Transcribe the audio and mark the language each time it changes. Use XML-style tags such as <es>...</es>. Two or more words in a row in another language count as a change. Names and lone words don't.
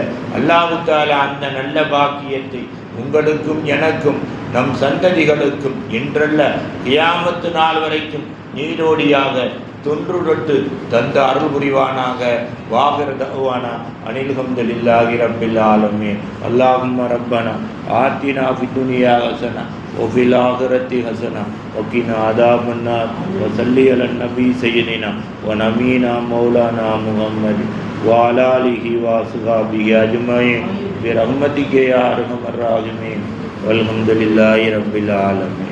<ta>அல்லாஹ் தஆலா அந்த நல்ல பாக்கியத்தை உங்களுக்கும் எனக்கும் நம் சந்ததிகளுக்கும் இன்றல்ல கியாமத்து நாள் வரைக்கும் நீரோடியாக தொன்றுடொட்டு தந்த அருள் புரிவானாக.</ta> <ar>وآخر دعوانا أن الحمد لله رب العالمين. اللهم ربنا آتنا في الدنيا حسنة وفي الآخرة حسنة وقنا عذاب النار وصلي على النبي سيدنا ونبينا مولانا محمد وعلى آله وصحبه أجمعين برحمتك يا أرحم الراحمين والحمد لله رب العالمين.</ar>